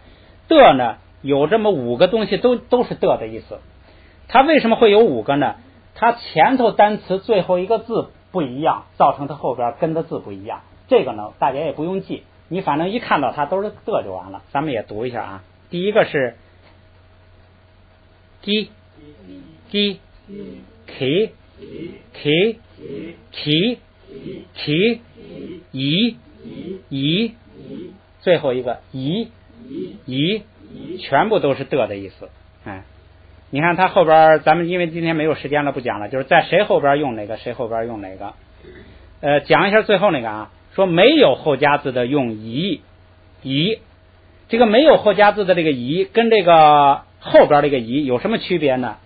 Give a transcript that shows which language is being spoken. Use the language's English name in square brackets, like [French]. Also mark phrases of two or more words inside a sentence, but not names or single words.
[Chinese] 的呢，有这么5个东西都是的的意思。它为什么会有5个呢？它前头单词最后一个字不一样，造成它后边跟的字不一样。这个呢，大家也不用记，你反正一看到它都是的就完了。咱们也读一下啊。第一个是 gi gi ki ki ki ki i i，最后一个 i i，全部都是的意思。哎，你看它后边，咱们因为今天没有时间了，不讲了，就是在谁后边用哪个，谁后边用哪个。讲一下最后那个啊，说没有后加字的用以，这个没有后加字的这个以跟这个后边这个以有什么区别呢？